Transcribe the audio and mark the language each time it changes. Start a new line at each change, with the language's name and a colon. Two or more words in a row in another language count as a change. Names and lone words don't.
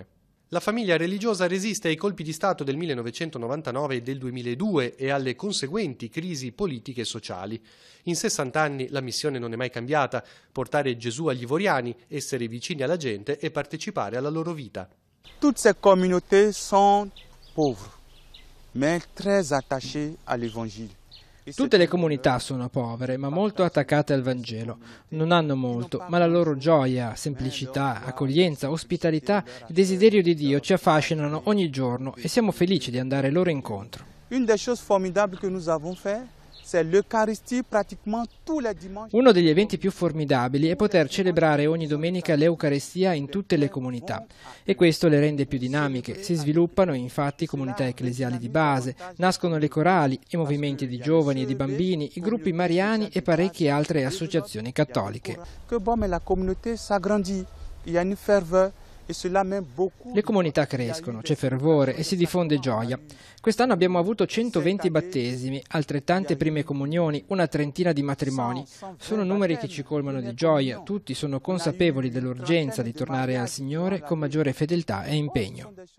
Italian: La famiglia religiosa resiste ai colpi di Stato del 1999 e del 2002 e alle conseguenti crisi politiche e sociali. In 60 anni la missione non è mai cambiata: portare Gesù agli ivoriani, essere vicini alla gente e partecipare alla loro vita.
French: Tutte ces communautés sont pauvres, mais très attachées à l'évangile.
Italian: Tutte le comunità sono povere, ma molto attaccate al Vangelo. Non hanno molto, ma la loro gioia, semplicità, accoglienza, ospitalità e desiderio di Dio ci affascinano ogni giorno e siamo felici di andare loro incontro.
French: Une des choses formidables que nous avons fait, c'est l'Eucharistie pratiquement tous les dimanches.
Italian: Uno degli eventi più formidabili è poter celebrare ogni domenica l'Eucaristia in tutte le comunità e questo le rende più dinamiche. Si sviluppano infatti comunità ecclesiali di base, nascono le corali, i movimenti di giovani e di bambini, i gruppi mariani e parecchie altre associazioni cattoliche.
French: Que bon, mais la communauté s'agrandit, il y a une ferveur.
Italian: Le comunità crescono, c'è fervore e si diffonde gioia. Quest'anno abbiamo avuto 120 battesimi, altrettante prime comunioni, una trentina di matrimoni. Sono numeri che ci colmano di gioia, tutti sono consapevoli dell'urgenza di tornare al Signore con maggiore fedeltà e impegno.